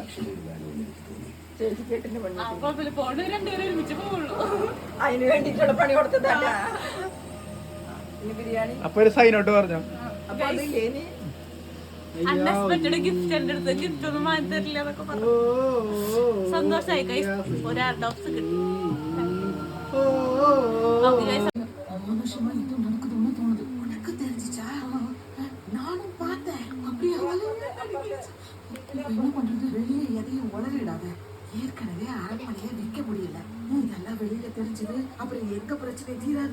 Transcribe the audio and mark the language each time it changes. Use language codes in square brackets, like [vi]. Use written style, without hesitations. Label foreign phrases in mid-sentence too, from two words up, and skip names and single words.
[ml] കുഴപ്പമില്ല, പോണ്ട് രണ്ടുപേരും ഒരുമിച്ച് പോവുള്ളൂ. അതിന് വേണ്ടിട്ടുള്ള പണി കൊടുത്തതല്ല. ബിരിയാണി അപ്പൊ ഒരു സൈനോട്ട് പറഞ്ഞോ. അപ്പൊ അതില്ലേ ഇനി [en] unexpected gift [ml] എന്റെ അടുത്ത് ഗിഫ്റ്റ് ഒന്നും വാങ്ങി തരില്ല എന്നൊക്കെ പറഞ്ഞു. സന്തോഷമായി കൈ ഒരു ഡോക്സ് കിട്ടി. [ta] என்ன பண்றது? வெளியே எதையும் உளறிடாத. ஏற்கனவே அரண்மனையை விற்க முடியல. இதெல்லாம் வெளியில தெரிஞ்சது அப்புறம் எங்க பிரச்சனை தீராது.